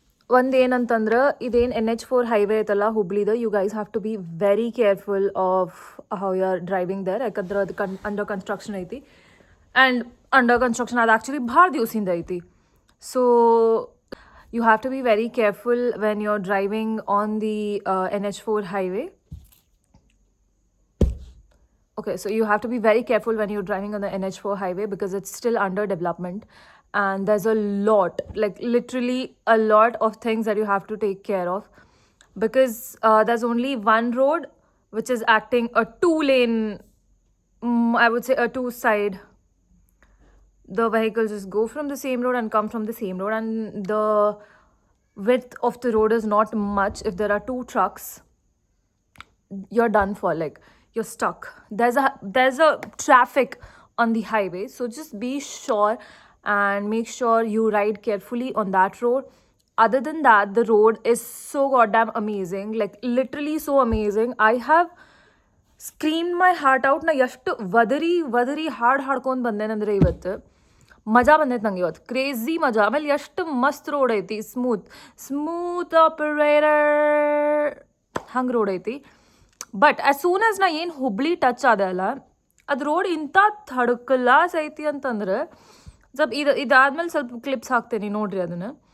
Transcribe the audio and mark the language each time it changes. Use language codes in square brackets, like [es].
[kn] ಒಂದು ಏನಂತಂದ್ರೆ ಇದೇನು NH4 ಹೈವೇ ಐತಲ್ಲ ಹುಬ್ಳಿದು, [en] You guys have to be very careful of how you are driving there. [kn] ಯಾಕಂದ್ರೆ ಅದು ಅಂಡರ್ ಕನ್ಸ್ಟ್ರಕ್ಷನ್ ಐತಿ. ಆ್ಯಂಡ್ ಅಂಡರ್ ಕನ್ಸ್ಟ್ರಕ್ಷನ್ ಅದು ಆ್ಯಕ್ಚುಲಿ ಭಾಳ ದಿವಸದಿಂದ ಐತಿ. [en] So you have to be very careful when you're driving on the NH4 highway. Okay, so you have to be very careful when you're driving on the NH4 highway because it's still under development and there's a lot, like literally a lot of things that you have to take care of because there's only one road which is acting a two-lane, I would say a two-side. The vehicles just go from the same road and come from the same road, and the width of the road is not much. If there are 2 trucks, you're done for, like you're stuck. There's a traffic on the highway, so just be sure and make sure you ride carefully on that road. Other than that, the road is so goddamn amazing, like literally so amazing. I have screamed my heart out. [kn] ನಾ ಎಷ್ಟು ವದರಿ ಹಾಡ್ಕೊಂಡು ಬಂದೇನಂದ್ರೆ ಇವತ್ತು ಮಜಾ ಬಂದೈತೆ ನಂಗೆ ಇವತ್ತು. Crazy ಮಜಾ. ಆಮೇಲೆ ಎಷ್ಟು ಮಸ್ತ್ ರೋಡ್ ಐತಿ. ಸ್ಮೂತ್ ಆಪರೇಟರ್ ಹಂಗೆ ರೋಡ್ ಐತಿ. ಬಟ್ ಆ್ಯಸ್ ಸೂನ್ ಆಸ್ ನಾ ಏನು ಹುಬ್ಳಿ ಟಚ್ ಆದ ಅಲ್ಲ, ಅದು ರೋಡ್ ಇಂಥ ಥಡ್ಕಲಾಸ್ ಐತಿ ಅಂತಂದ್ರೆ ಸ್ವಲ್ಪ ಇದಾದ್ಮೇಲೆ ಸ್ವಲ್ಪ ಕ್ಲಿಪ್ಸ್ ಹಾಕ್ತೇನೆ ನೋಡ್ರಿ ಅದನ್ನು.